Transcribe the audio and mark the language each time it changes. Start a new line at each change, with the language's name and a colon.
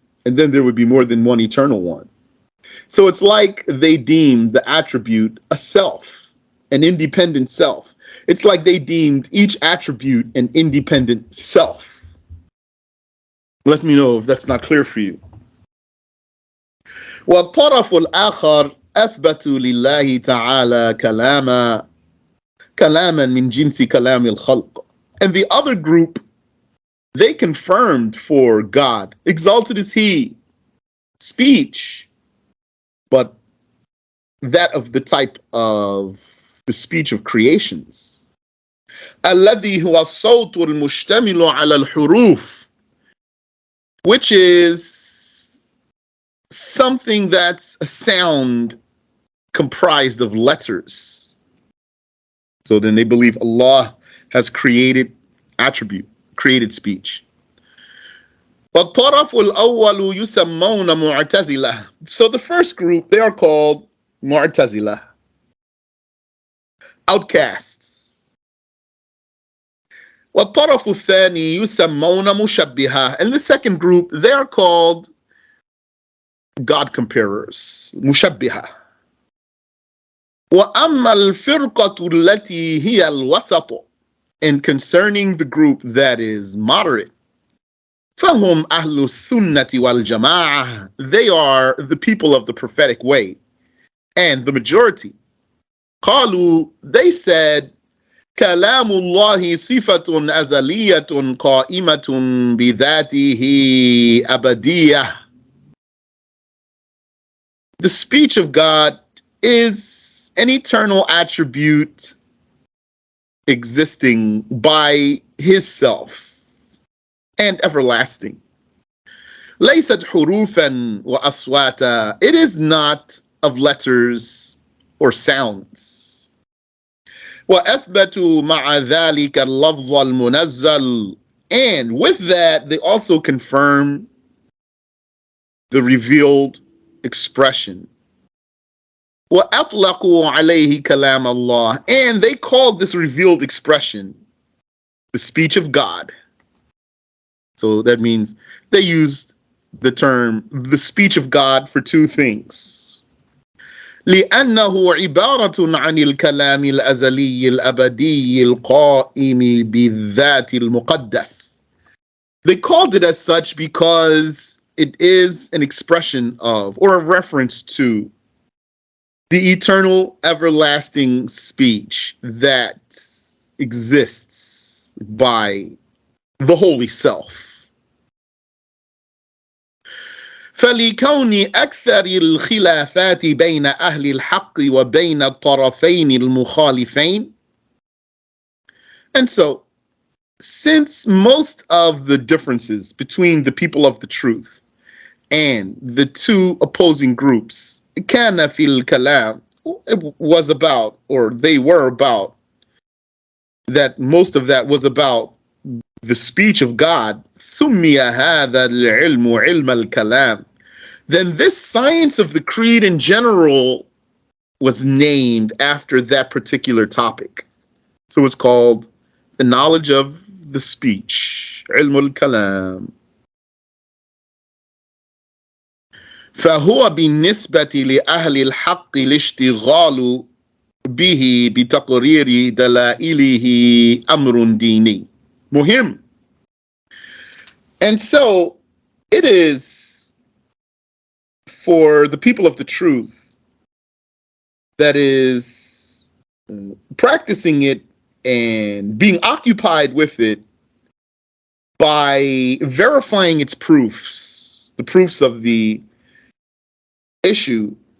English: And then there would be more than one eternal one. So it's like they deemed the attribute a self, an independent self. It's like they deemed each attribute an independent self. Let me know if that's not clear for you.
Arabic: والطرف الآخر أثبتوا لله تعالى كلاما من جنس كلام الخلق.
English: And the other group, they confirmed for God, exalted is he, speech, but that of the type of the speech of creations.
Arabic: الذي هو الصوت المشتمل على الحروف,
English: which is something that's a sound comprised of letters. So then they believe Allah has created speech.
Arabic: وَالطَّرَفُ الْأَوَّلُ يُسَمَّوْنَ مُعْتَزِلَةً.
English: So the first group, they are called Mu'tazila, outcasts.
Arabic: وَالطَّرَفُ الثَّانِي يُسَمَّوْنَ مُشَبِّهَةً.
English: And the second group, they are called God comparers, مشبهة.
Arabic: وأما الفرقة التي هي الوسط.
English: And concerning the group that is moderate,
Arabic: فهم أهل السنة والجماعة.
English: They are the people of the prophetic way and the majority.
Arabic: قالوا,
English: they said,
Arabic: كلام الله صفة أزلية قائمة بذاته أبدية.
English: The speech of God is an eternal attribute existing by his self and everlasting.
Arabic: ليست حروفا وأصواتا.
English: It is not of letters or sounds.
Arabic: وأثبتوا مع ذلك اللفظ المنزل.
English: And with that, they also confirm the revealed expression.
Arabic: وَأَطْلَقُوا عَلَيْهِ كَلَامَ اللَّهِ.
English: And they called this revealed expression the speech of God. So that means they used the term the speech of God for two things.
Arabic: لأنه عبارة عن الكلام الأزلي الأبدي القائم بالذات المقدس.
English: They called it as such because it is an expression of, or a reference to, the eternal, everlasting speech that exists by the Holy Self.
Arabic: فلكون أكثر الخلافات بين أهل الحق وبين الطرفين المخالفين.
English: And so, since most of the differences between the people of the truth and the two opposing groups
Arabic: كان في الكلام,
English: it was about, or they were about, that most of that was about the speech of God,
Arabic: سمي هذا العلم علم الكلام,
English: then this science of the creed in general was named after that particular topic. So it's called the knowledge of the speech, علم الكلام.
Arabic: فهو بالنسبة لأهل الحق الاشتغال به بتقرير دلائله أمر ديني مهم.
English: And so it is for the people of the truth that is practicing it and being occupied with it by verifying its proofs, the proofs of the issue.